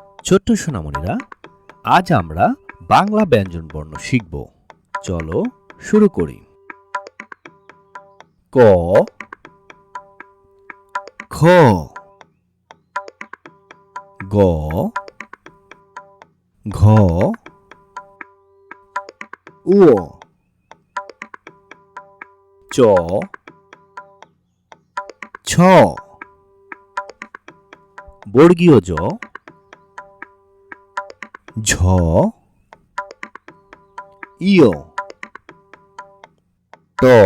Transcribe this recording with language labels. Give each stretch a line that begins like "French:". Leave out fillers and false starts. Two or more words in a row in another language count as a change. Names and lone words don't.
Bangla: ছোট্ট সোনামণিরা, আজ আমরা বাংলা ব্যঞ্জনবর্ণ শিখব। চলো শুরু করি। ক, খ, গ, ঘ, উ, চ, ছ, বর্গীয় জ, ঝ, ইয়, ট,